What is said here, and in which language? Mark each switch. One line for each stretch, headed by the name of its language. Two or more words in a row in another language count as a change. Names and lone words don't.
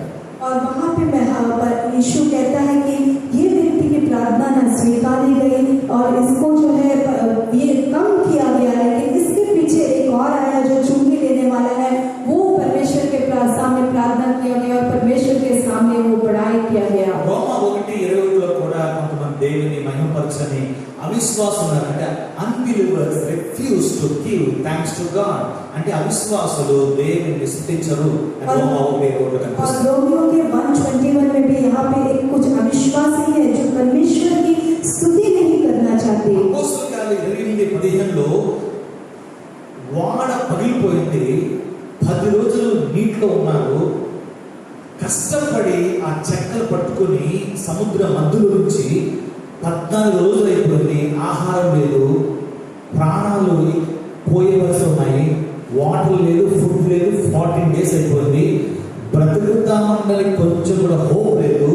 Hindi: और वहाँ पे यीशु कहता है कि ये व्यक्ति की प्रार्थना न स्वीकारी गई और इसको जो है ये कम किया गया, लेकिन इसके पीछे एक और आया जो चुंगी लेने वाला है, वो परमेश्वर के सामने प्रार्थना किया गया और परमेश्वर के सामने वो बड़ाई किया गया।
Telugu: రోమా 1:21 కూడా కొంతమంది దేవుని మహిమపరచని అవిశ్వాసం ఉన్నారంటే
English: unbelievers refuse to give thanks to God,
Telugu: అంటే అవిశ్వాసులు దేవుని స్తుతించరు అని రోమా 1:21
Hindi: और
Telugu: కనిపిస్తుంది.
Hindi: रोमियो के 1:21 में भी यहाँ पे एक कुछ अविश्वासी है जो परमेश्वर की स्तुति नहीं करना चाहते।
Telugu: అపోస్తలుల కార్యాలు 28:15 వాడ పగిలిపోయింది, 10 రోజులు నీటిలో ఉన్నారు, కష్టపడి ఆ చెక్కలు పట్టుకుని సముద్ర మధ్యలో నుంచి 14 రోజులు అయిపోయింది, ఆహారం లేదు, ప్రాణాలు పోయేవలసి ఉన్నాయి, వాటర్ లేదు, ఫుడ్ లేదు, 14 డేస్ అయిపోయింది, బ్రతుకుతామన్నది కొంచెం కూడా హోప్ లేదు.